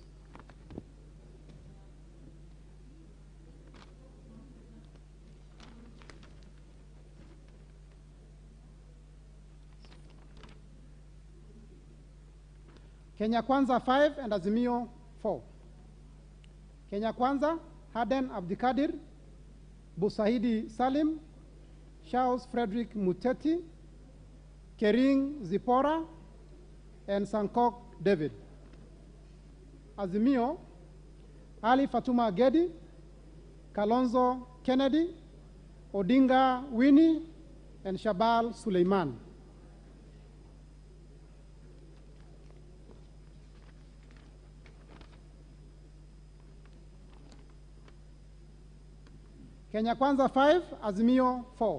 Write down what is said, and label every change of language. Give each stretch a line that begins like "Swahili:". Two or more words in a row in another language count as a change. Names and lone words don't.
English: Kenya Kwanza 5 and Azimio 4. Kenya Kwanza, Aden Abdikadir, Busahidi Salim, Charles Frederick Muteti, Kering Zipora, and Sankok David. Azimio, Ali Fatuma Gedi, Kalonzo Kennedy, Odinga Winnie, and Shabal Suleiman. Kenya Kwanza 5, Azimio 4.